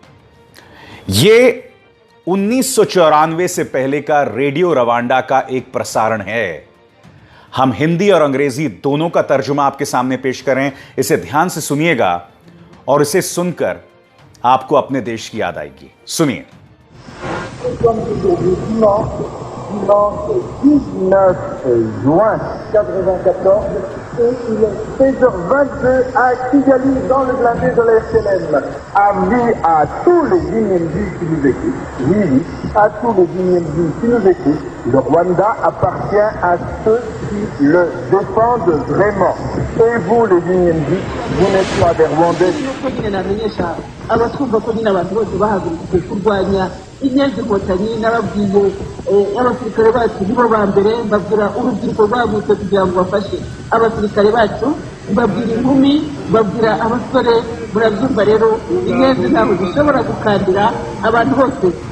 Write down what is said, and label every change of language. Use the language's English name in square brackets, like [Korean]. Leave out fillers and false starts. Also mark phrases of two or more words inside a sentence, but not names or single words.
[Hindi] यह 1994 से पहले का रेडियो रवांडा का एक प्रसारण है। हम हिंदी और अंग्रेजी दोनों का तर्जुमा आपके सामने पेश करें। इसे ध्यान से सुनिएगा और इसे सुनकर आपको अपने देश की याद आएगी। सुनिए। [French] Dimanche 19 juin 1994 et il est 16h22 à Kigali dans le blindé de la FLN. Avis à tous les Guinéens qui nous écoutent. Oui, à tous les Guinéens qui nous écoutent. Le Rwanda appartient à ceux qui le défendent vraiment. Et vous les Guinéens, vous n'êtes pas des Rwandais. [Kinyarwanda] inyenzi inkotanyi n'ababwiye abasirikare bacu nibo ba mbere mbabwira urubyiruko rwagutse kugira ngo bafashe abasirikare bacu, mbabwira inkumi, mbabwira abasore. Murabyumva rero, inyenzi ntabwo zishobora gukandira abantu bose.